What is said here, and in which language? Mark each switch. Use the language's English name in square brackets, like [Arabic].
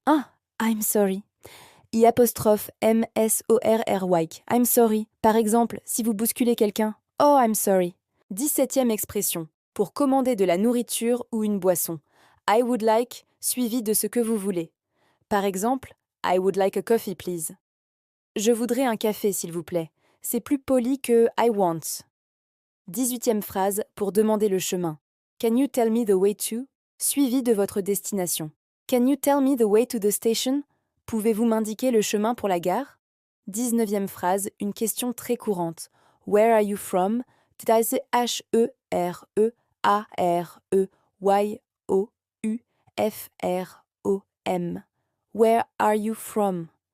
[English] Ah, I'm sorry. I apostrophe M-S-O-R-R-Y. I'm sorry. [French] Par exemple, si vous bousculez quelqu'un. [English] Oh, I'm sorry. [French] 17e expression. Pour commander de la nourriture ou une boisson. [English] I would like, [French] suivi de ce que vous voulez. Par exemple, [English] I would like a coffee, please. [French] Je voudrais un café, s'il vous plaît. C'est plus poli que [English] I want. [French] 18e phrase pour demander le chemin. [English] Can you tell me the way to? [French] Suivi de votre destination. [English] Can you tell me the way to the station? [French] Pouvez-vous m'indiquer le chemin pour la gare? 19e phrase, une question très courante. [English] Where are you from? H-E-R-E-A-R-E-Y-O-U-F-R-O-M. Where are you from?